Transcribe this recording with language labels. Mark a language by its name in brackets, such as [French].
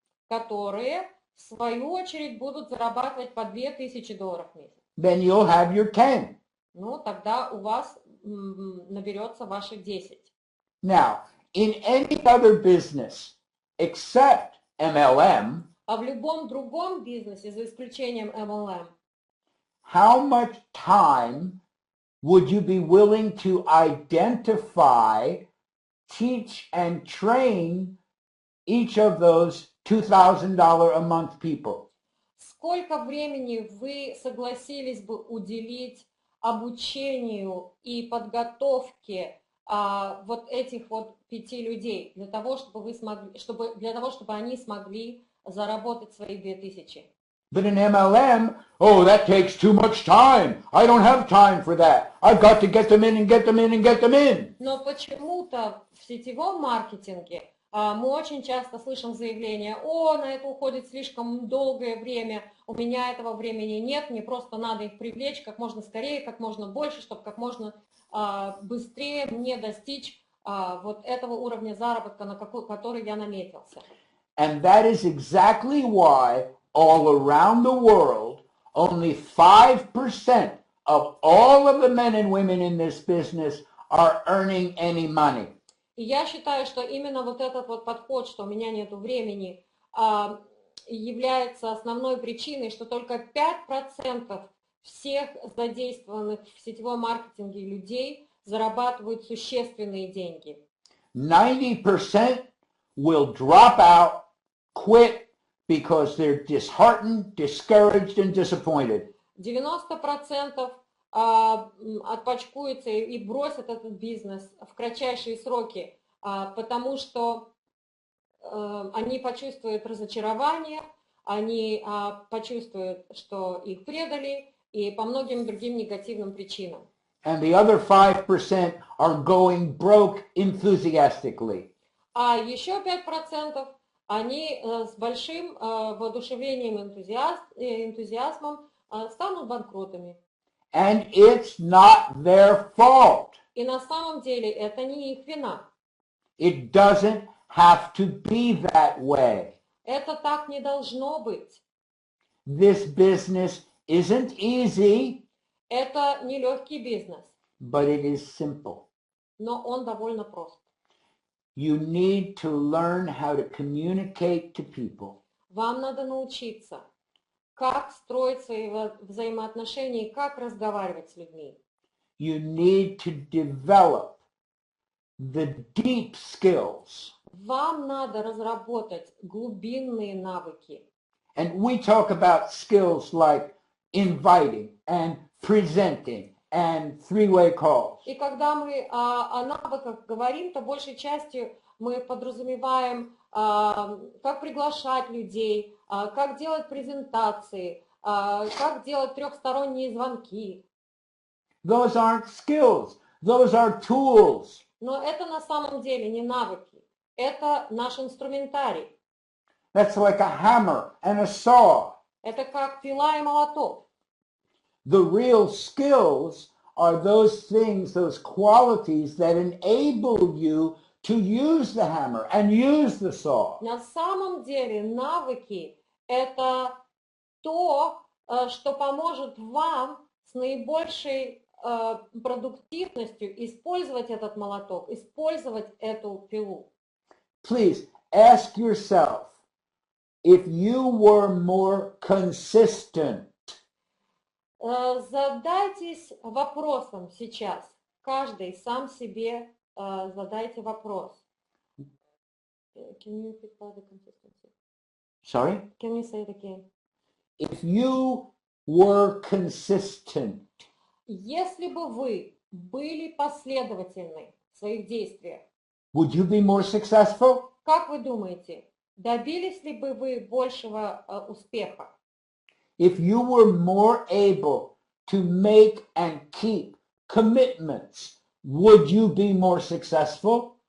[Russian] которые, в свою очередь, будут зарабатывать по $2000 в месяц. [English] Then you'll have your 10. [Russian] Ну, тогда у вас наберется ваши 10. [English] Now, in any other business except MLM, [Russian] А в любом другом бизнесе, за исключением MLM, [English] how much time would you be willing to identify, teach, and train each of those $2,000 a month people? [Russian] сколько времени вы согласились бы уделить обучению и подготовке вот этих вот 5 людей для того, чтобы вы смогли, чтобы они смогли заработать свои 2000? [English] But in MLM, oh, that takes too much time. I don't have time for that. I've got to get them in and get them in and get them in. [Russian] Но почему-то в сетевом маркетинге мы очень часто слышим заявление: о, на это уходит слишком долгое время, у меня этого времени нет, мне просто надо их привлечь как можно скорее, как можно больше, чтобы как можно быстрее мне достичь вот этого уровня заработка, на который я наметился. [English] And that is exactly why all around the world, only 5% of all of the men and women in this business are earning any money. [Russian] И я считаю, что именно вот этот вот подход, что у меня нет времени, является основной причиной, что только 5% всех задействованных в сетевом маркетинге людей зарабатывают существенные деньги. [English] 90% will drop out, quit, because they're disheartened, discouraged, and disappointed. [Russian] 90% отпочкуются и бросят этот бизнес в кратчайшие сроки, потому что они почувствуют разочарование, они почувствуют, что их предали, и по многим другим негативным причинам. [English] And the other 5% are going broke enthusiastically. [Russian] А еще 5% они с большим воодушевлением и энтузиазмом станут банкротами. [English] And it's not their fault. [Russian] И на самом деле это не их вина. [English] It doesn't have to be that way. [Russian] Это так не должно быть. [English] This business isn't easy, [Russian] Это нелегкий бизнес, [English] but it is simple. [Russian] но он довольно прост. [English] You need to learn how to communicate to people. [Russian] Вам надо научиться, как строить свои взаимоотношения и как разговаривать с людьми. [English] You need to develop the deep skills. [Russian] Вам надо разработать глубинные навыки. [English] And we talk about skills like inviting and presenting and three-way calls. [Russian] И когда мы о навыках говорим, то большей частью мы подразумеваем, как приглашать людей, как делать презентации, как делать трехсторонние звонки. [English] Those aren't skills. Those are tools. [Russian] Но это на самом деле не навыки. Это наш инструментарий. [English] That's like a hammer and a saw. [Russian] Это как пила и молоток. [English] The real skills are those things, those qualities that enable you to use the hammer and use the saw. [Russian] На самом деле навыки – это то, что поможет вам с наибольшей продуктивностью использовать этот молоток, использовать эту пилу. [English] Please ask yourself if you were more consistent. [Russian] Задайтесь вопросом сейчас. Каждый сам себе задайте вопрос. [English] Can you repeat about the consistency? Sorry? Can you say it again? If you were consistent, [Russian] Если бы вы были последовательны в своих действиях, [English] would you be more successful? [Russian] как вы думаете, добились ли бы вы большего успеха? [English] If you were more able to make and keep commitments, would you be more successful?